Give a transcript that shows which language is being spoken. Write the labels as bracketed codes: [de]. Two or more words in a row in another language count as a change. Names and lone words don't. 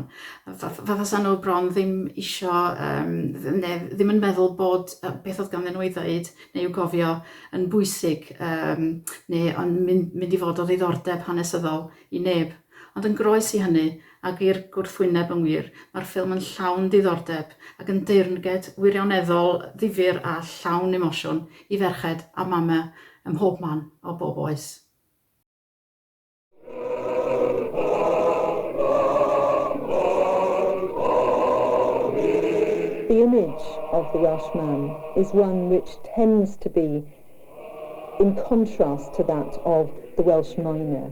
[cy] Fatha sa nhw bron ddim ddim yn meddwl bod beth oedd ganddyn nhw i ddweud neu i'w gofio yn bwysig neu yn mynd i fod o ddiddordeb hanesyddol i neb. Ond yn groes i hynny ac i'r gwrthwyneb yn wir, mae'r ffilm yn llawn diddordeb ac yn deyrnged wirioneddol ddifyr a llawn emosiwn i ferched a mama ym mhob man o bob oes. [en] The image of the Welsh man is one which tends to be in contrast to that of the Welsh miner.